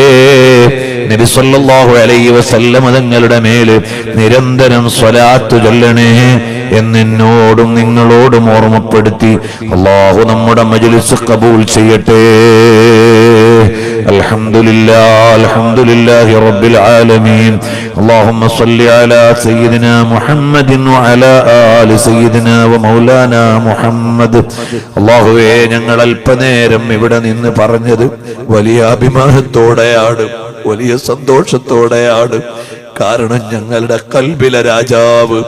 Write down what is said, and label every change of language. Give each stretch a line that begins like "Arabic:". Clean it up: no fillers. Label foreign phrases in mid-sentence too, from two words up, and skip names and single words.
Malayalam: നബി
Arabic: صلى الله عليه وسلم
Malayalam: തങ്ങളുടെ മേൽ നിരന്തരം സ്വലാത്ത് ചൊല്ലണേ എന്നോടും നിങ്ങളോടും ഓർമ്മപ്പെടുത്തി അല്ലാഹു നമ്മുടെ മജ്ലിസ് ഖബൂൽ ചെയ്യട്ടെ.
Arabic: الحمد لله، الحمد لله رب العالمين. اللهم صل على سيدنا محمد وعلى آل سيدنا ومولانا محمد.
Malayalam: അല്ലാഹുവേ, ഞങ്ങൾ അല്പനേരം ഇവിടെ നിന്ന് പറഞ്ഞത് വലിയ അഭിമാനത്തോടെയാണ്, വലിയ സന്തോഷത്തോടെയാണ്. കാരണം ഞങ്ങളുടെ ഖൽബിലെ രാജാവ്